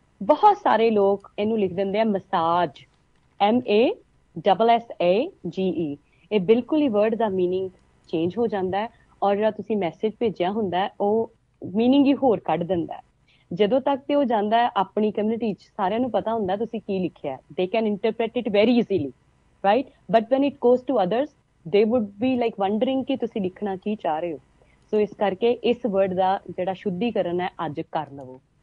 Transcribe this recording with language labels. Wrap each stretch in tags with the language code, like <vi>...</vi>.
<pa>ਬਹੁਤ ਸਾਰੇ ਲੋਕ ਇਹਨੂੰ ਲਿਖ ਦਿੰਦੇ ਆ ਮਸਾਜ, MASSAGE। ਇਹ ਬਿਲਕੁਲ ਹੀ ਵਰਡ ਦਾ ਮੀਨਿੰਗ ਚੇਂਜ ਹੋ ਜਾਂਦਾ ਹੈ, ਔਰ ਜਿਹੜਾ ਤੁਸੀਂ ਮੈਸੇਜ ਭੇਜਿਆ ਹੁੰਦਾ ਹੈ ਉਹ ਮੀਨਿੰਗ ਹੀ ਹੋਰ ਕੱਢ ਦਿੰਦਾ ਹੈ। ਜਦੋਂ ਤੱਕ ਤੇ ਉਹ ਜਾਂਦਾ ਹੈ ਆਪਣੀ ਕਮਿਊਨਿਟੀ 'ਚ, ਸਾਰਿਆਂ ਨੂੰ ਪਤਾ ਹੁੰਦਾ ਤੁਸੀਂ ਕੀ ਲਿਖਿਆ,</pa> <en>they can interpret it very easily, right? But when it goes to others, they would be like wondering</en> <pa>ਕਿ ਤੁਸੀਂ ਲਿਖਣਾ ਕੀ ਚਾਹ ਰਹੇ ਹੋ। ਸੋ ਇਸ ਕਰਕੇ ਇਸ ਵਰਡ ਦਾ ਜਿਹੜਾ ਸ਼ੁੱਧੀਕਰਨ ਹੈ ਅੱਜ ਕਰ ਲਵੋ।</pa>